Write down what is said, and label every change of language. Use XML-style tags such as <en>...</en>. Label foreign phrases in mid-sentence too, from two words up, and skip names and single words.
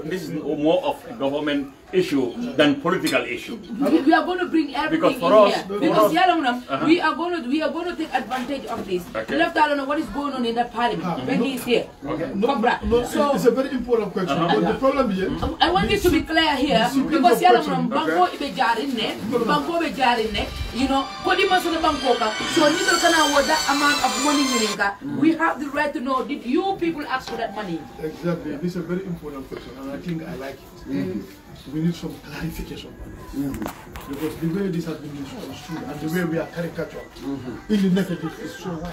<en>This is more of a government issue than political issue. We are going to bring everything because for in us, here. Because we are going to take advantage of this. Left alone, what is going on in that parliament when he is here. So it's a very important question. But the problem here, I want this to be clear here because</en> <man>Banko ibe jarinne, Banko be jarinne.</man> <en>You know, Kodima so the Bankoka. So neither can award that amount of money. We have the right to know. Did you people ask for that money? Exactly. This is a very important question, and I think I like it. We need some clarification on this. Because the way this has been construed and the way we are caricatured in the negative is so wide.</en>